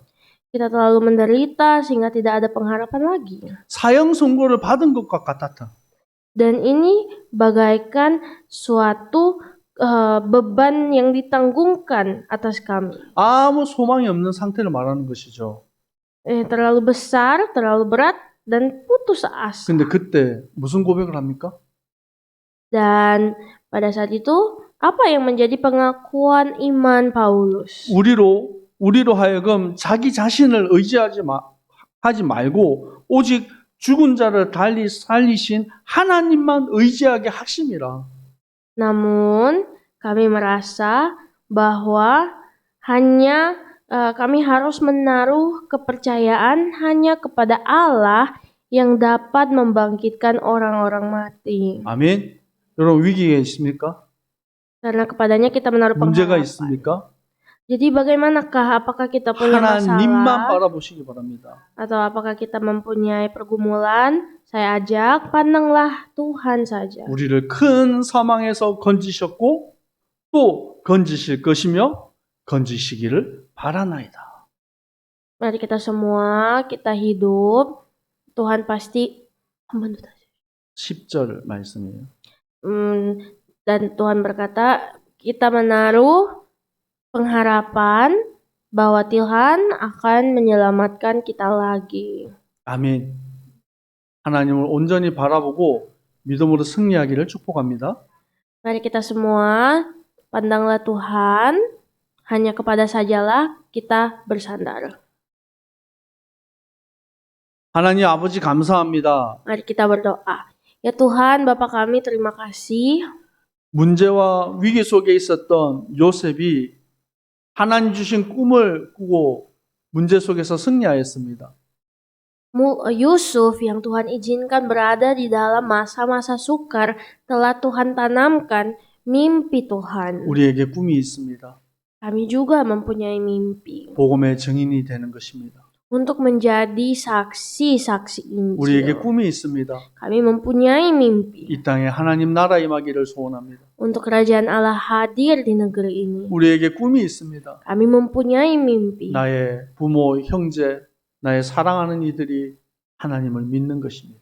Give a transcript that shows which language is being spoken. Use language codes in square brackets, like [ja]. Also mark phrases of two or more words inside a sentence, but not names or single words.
[id] Kita terlalu menderita sehingga tidak ada pengharapan lagi. [ko] 사형 선고를 받은 것과 같았다. [id] Dan ini bagaikan suatu beban yang ditanggungkan atas kami. [ko] 아무 소망이 없는 상태를 말하는 것이죠. [id] Terlalu besar, terlalu berat, dan putus asa. [ko] 근데 그때 무슨 고백을 합니까? [id] Dan pada saat itu, apa yang menjadi pengakuan iman Paulus? [ko] 우리로 하여금 자기 자신을 의지하지 하지 말고 오직 죽은 자를 달리 살리신 하나님만 의지하게 하심이라. [id] Namun, kami merasa bahwa hanya kami harus menaruh kepercayaan hanya kepada Allah yang dapat membangkitkan orang-orang mati. [ko] 아멘. 여러분 위기에 있습니까? [id] Karena kepadanya kita menaruh [ko] 문제가 [id] pengharapan. [ko] 있습니까? [id] Jadi bagaimanakah? Apakah kita punya [ko] 하나님만 [id] masalah? [ko] 바라보시기 바랍니다. [id] Atau apakah kita mempunyai pergumulan? Saya ajak, pandanglah Tuhan saja. [ko] 우리를 큰 사망에서 건지셨고 또 건지실 것이며 건지시기를 바라나이다. [id] Mari kita semua, kita hidup. Tuhan pasti [ko] 10절 말씀이에요. [id] Dan Tuhan berkata, kita menaruh pengharapan bahwa Tuhan akan menyelamatkan kita lagi. [ko] 아멘. 하나님을 온전히 바라보고 믿음으로 승리하기를 축복합니다. [id] Mari kita semua pandanglah Tuhan, hanya kepada sajalah kita bersandar. [ko] 하나님 아버지 감사합니다. [id] Mari kita berdoa. Ya Tuhan, Bapa kami, terima kasih. [ko] 문제와 위기 속에 있었던 요셉이 하나님 주신 꿈을 꾸고 문제 속에서 승리하였습니다. [id] Yusuf yang Tuhan izinkan berada di dalam masa-masa sukar telah Tuhan tanamkan mimpi Tuhan. [ko] 우리에게 꿈이 있습니다. [id] Kami juga mempunyai mimpi [ko] 복음의 증인이 되는 것입니다. [id] untuk menjadi saksi-saksi [ko] 우리에게 [id] Injil. [ko] 꿈이 있습니다. [id] Kami mempunyai mimpi [ko] 이 땅에 하나님 나라 임하기를 소원합니다. [id] untuk kerajaan Allah hadir di negeri ini. [ko] 우리에게 꿈이 있습니다. [id] Kami mempunyai mimpi [ko] 나의 부모, 형제, 나의 사랑하는 이들이 하나님을 믿는 것입니다.